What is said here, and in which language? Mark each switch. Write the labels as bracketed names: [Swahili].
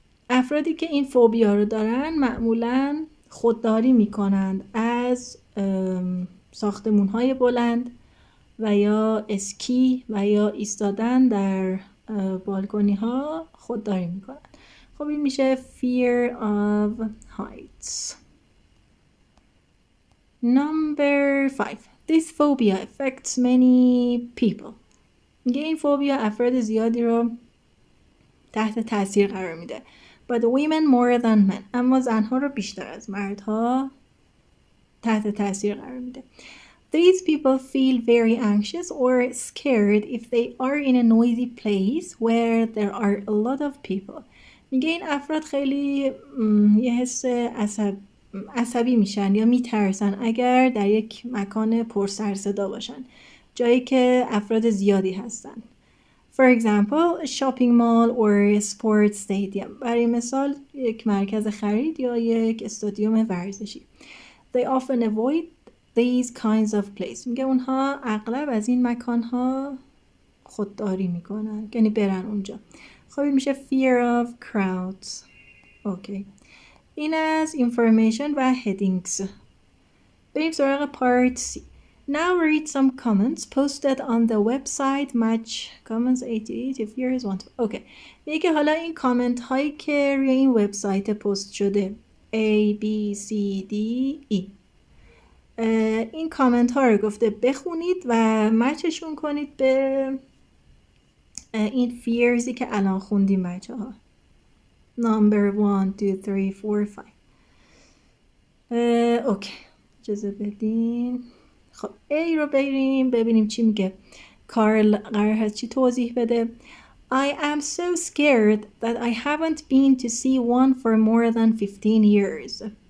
[Persian] افرادی که این فوبیا رو دارن معمولاً خودداری میکنند از ساختمون‌های بلند و یا اسکی و یا ایستادن در بالکنی ها خودداری میکنن. خب این میشه [English] fear of heights. Number 5. This phobia affects many people. [Persian] میگه این فوبیا افراد زیادی رو تحت تاثیر قرار میده. [English] But women more than men. [Persian] اما زنها رو بیشتر از مردها تحت تاثیر قرار میده. [English] These people feel very anxious or scared if they are in a noisy place where there are a lot of people. [Persian] میگه این افراد خیلی یه حس عصبی میشن یا میترسن اگر در یک مکان پر سر صدا باشن، جایی که افراد زیادی هستن. [English] For example, a shopping mall or a sports stadium. [Persian] برای مثال یک مرکز خرید یا یک استادیوم ورزشی. [English] They often avoid these kinds of places. [Persian] میگه اونها اغلب از این مکانها خودداری میکنن، یعنی برن اونجا. خب این میشه [English] fear of crowds. [Persian] اوکی. این از information و headings. بریم سراغ part C. [English] Now read some comments posted on the website Match Comments 88 if yours want to. [Persian] اوکی. میگه که حالا این کامنت هایی که روی این وبسایت پست شده A, B, C, D, E. این کامنت ها رو گفته بخونید و مچشون کنید به این فیرزی که الان خوندیم بچه ها. [English] Number 1, 2, 3, 4, 5. [Persian] اوکی. اجازه بدین. خب A رو ببینیم چی میگه. کارل قرار هست چی توضیح بده. [English] I am so scared that I haven't been to see one for more than 15 years.